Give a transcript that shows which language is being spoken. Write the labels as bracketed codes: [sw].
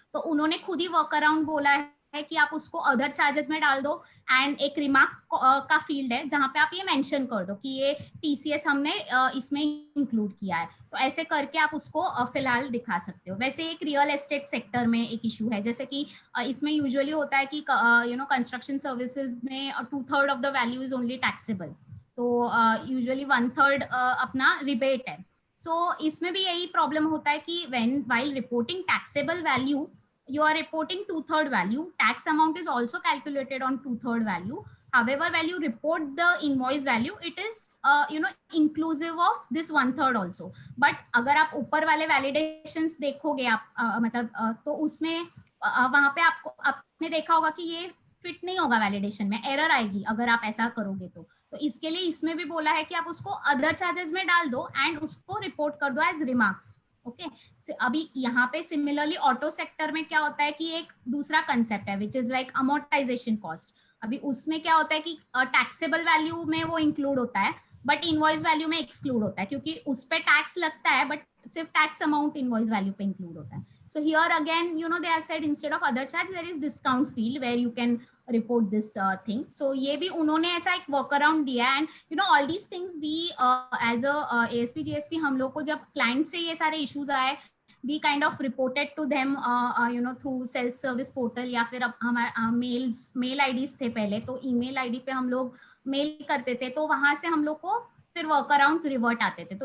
[hi] तो उन्होंने खुद ही वर्क अराउंड बोला है कि आप उसको अदर चार्जेस में डाल दो एंड एक रिमार्क का फील्ड है जहां पे आप ये मेंशन कर दो कि ये TCS हमने इसमें इंक्लूड किया है। तो ऐसे करके आप उसको फिलहाल दिखा सकते हो। वैसे एक रियल एस्टेट सेक्टर में एक इशू है जैसे कि इसमें यूजुअली होता है कि कंस्ट्रक्शन सर्विसेज में 2/3 [en] of the value is only taxable, [hi] तो यूजुअली 1/3 अपना रिबेट है। सो इसमें भी यही प्रॉब्लम होता है कि [en] while reporting taxable value you are reporting 2/3 value, tax amount is also calculated on 2/3 value. However, when you report the invoice value, it is inclusive of this 1/3 also. [hi] But अगर आप ऊपर वाले validations देखोगे आप मतलब तो उसमें वहां पे आपने देखा होगा कि ये फिट नहीं होगा वैलिडेशन में, एरर आएगी अगर आप ऐसा करोगे तो इसके लिए इसमें भी बोला है कि आप उसको अदर चार्जेस में डाल दो एंड उसको रिपोर्ट कर दो एज रिमार्क्स। ओके, अभी यहाँ पे सिमिलरली ऑटो सेक्टर में क्या होता है कि एक दूसरा कंसेप्ट है [en] Which is like amortisation cost. [hi] अभी उसमें क्या होता है कि टैक्सेबल वैल्यू में वो इंक्लूड होता है बट इनवॉइस वैल्यू में एक्सक्लूड होता है, क्योंकि उस पे टैक्स लगता है बट सिर्फ टैक्स अमाउंट इनवॉइस वैल्यू पे इंक्लूड होता है। [en] So here again, they have said instead of other charge, there is discount field where you can report this thing. [hi] So ये भी उन्होंने ऐसा एक work around दिया [en] and all these things we as a ASP GSP [hi] हम लोग को जब client से ये सारे issues आए, [en] we kind of reported to them through self service portal [hi] या फिर हमारा mail IDs थे पहले, तो email ID पे हम लोग mail करते थे, तो वहां से हम लोग को फिर वर्क अराउंड रिवर्ट आते थे।